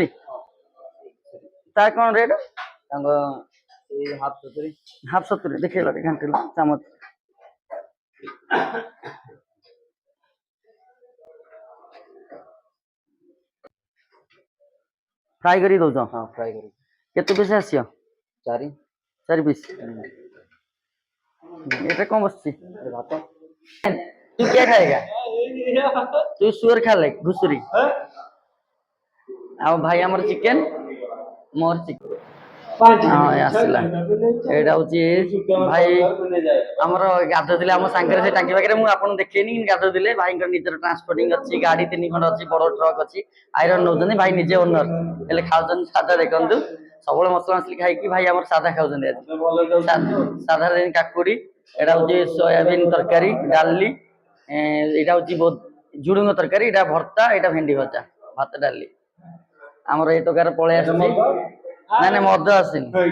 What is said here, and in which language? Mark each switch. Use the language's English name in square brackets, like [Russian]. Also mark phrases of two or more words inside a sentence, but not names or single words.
[Odia] ତାର କ'ଣ ରେଟ୍? ତାଙ୍କ ଏଇ ହାଫ୍ 70 ଦେଖେଇଲ ଟିକେ ଘାଣ୍ଟିଲ ଚାମଚ। ଫ୍ରାଏ କରିକି ଦଉଛ? ହଁ ଫ୍ରାଏ କରି କେତେ ପିସ୍ ଆସିବ? 4 ପିସ୍। এটা କ'ଣ ବସିଛି? भात [Hindi] तू क्या खाएगा? तू सुअर खा ले, घुसुरी। [Odia] ଆଉ ଭାଇ ଆମର ଚିକେନ୍, ମୋର ଚିକେନ୍। ପାଞ୍ଚ ହଁ ଆସିଲା ଏଇଟା ହଉଛି ଭାଇ ଯାଏ ଆମର ଗାଧୋଉଥିଲେ ଆମ ସାଙ୍ଗରେ ସେ ଟାଙ୍କି ପାଖରେ ମୁଁ ଆପଣଙ୍କୁ ଦେଖେଇନି କିନ୍ତୁ ଗାଧୋଉଥିଲେ ଭାଇଙ୍କର ନିଜର ଟ୍ରାନ୍ସପୋର୍ଟିଂ ଅଛି ଗାଡି 3 ଖଣ୍ଡ ଅଛି ବଡ ଟ୍ରକ୍ ଅଛି ଆଇରନ୍ ନଉଛନ୍ତି ଭାଇ ନିଜେ ଓନର ହେଲେ ଖାଉଛନ୍ତି ସାଧା ଦେଖନ୍ତୁ ସବୁବେଳେ ମସଲା ମସଲି ଖାଇକି ଭାଇ ଆମର ସାଧା ଖାଉଛନ୍ତି ଆଜି ସାଧାରେ କାକୁଡି ଏଇଟା ହଉଛି ସୋୟାବିନ ତରକାରୀ ଡାଲି ଏଇଟା ହଉଛି ଝୁଡୁଙ୍ଗ ତରକାରୀ ଏଇଟା ଭର୍ତ୍ତା ଏଇଟା ଭେଣ୍ଡି ଭଜା ଭାତ ଡାଲି ଆମର ଏଇ ଟୋକାର ପଳେଇ ଆସିଛି ନାଇଁ ନାଇଁ ମଦ ଆସିନି